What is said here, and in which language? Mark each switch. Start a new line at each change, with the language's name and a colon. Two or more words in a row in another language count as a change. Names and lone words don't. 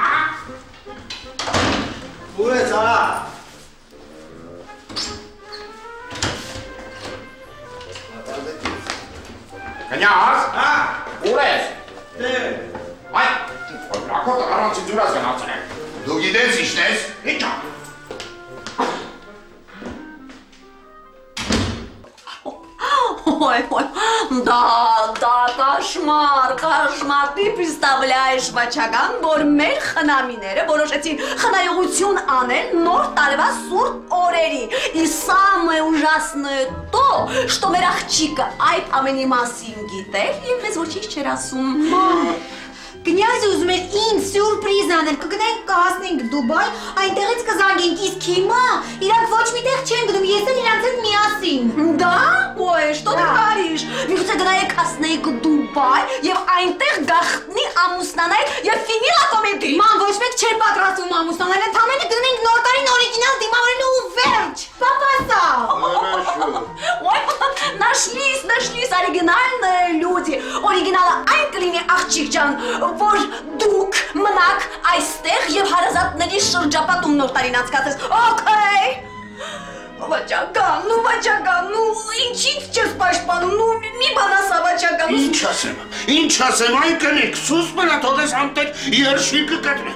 Armenian: Ուր ես արա։ Կնյազ, ուր ես։ Դեր։ Այ, ակոտը առանցի ձուրաս գնացել են։ Դու գիտես ինչն ես։ Ինչա։
Russian: Ой, да, кошмар, ты представляешь,
Armenian: Վաչական, որ մեր խնամիները որոշեցին խնայողություն անել նոր տարվա սուրտ օրերին։
Russian: И самое ужасное то, что
Armenian: մեր աղջիկը այդ ամենի մասին գիտեր եւ մեզ ոչինչ չէր ասում։ Կնյազը ուզում էր ինձ սյուրպրիզ անել, կգնանք կհասնենք Դուբայ, այնտեղից կզանգ զանգենք, իսկ հիմա իրանք ոչ միտեղ չեն գնում, ես էլ իրանց հետ միասին։
Russian: Да? Ой, что ты говоришь?
Armenian: Միգուցե գնայեք հասնեիք Դուբայ եւ այնտեղ գախտնի ամուսնանայիք եւ
French: fini la comédie։
Armenian: Ման ոչ մեկ չէր պատրաստվում ամուսնանալ, ընդամենը գնենք նոր տարին օրիգինալ դիմավորելու ու վերջ։ Պապասա։
Russian: Ой, нашлись оригинальные люди.
Armenian: Օրիգինալը այն կլինի աղջիկ ջան, որ դուք մնաք այստեղ եւ հարազատների շրջապատում նոր տարին անցկացես։ Okay։ Վաճական, ինչի՞ց չես պաշտպանում, մի բան ասա վաճական։ Ինչ ասեմ, այն կնեք, սուս մնա թողես անտեղ երշիկը կտրեն։